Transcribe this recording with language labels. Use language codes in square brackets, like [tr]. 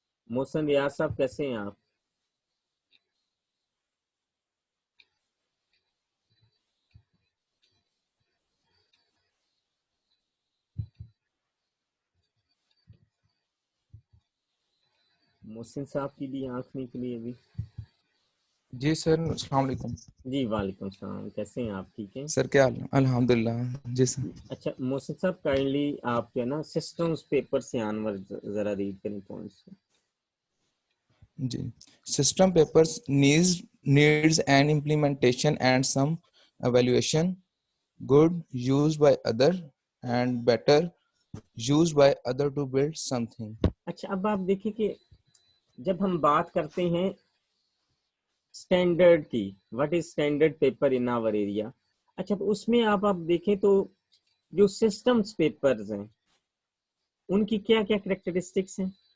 [ur] محسن ریاض صاحب کیسے ہیں آپ؟ محسن صاحب کی بھی آنکھ نہیں کھلی ابھی. جی سر السلام علیکم. جی وعلیکم السلام، کیسے ہیں آپ؟ ٹھیک ہیں سر کیا حال ہے؟ الحمد للہ. جی سر. اچھا محسن صاحب کائنڈلی آپ جو ہے نا سسٹمز پیپر سے آنور ذرا ریڈ کریں points. جی system papers [en] needs an implementation and some evaluation, good used by other and better used by other to build something. [ur] اچھا اب آپ دیکھیں کہ جب ہم بات کرتے ہیں اسٹینڈرڈ کی، [en] what is standard paper in our area, [ur] اچھا تو اس میں آپ دیکھیں تو جو سسٹمز پیپرز ہیں ان کی کیا کیا کریکٹرسٹکس ہیں.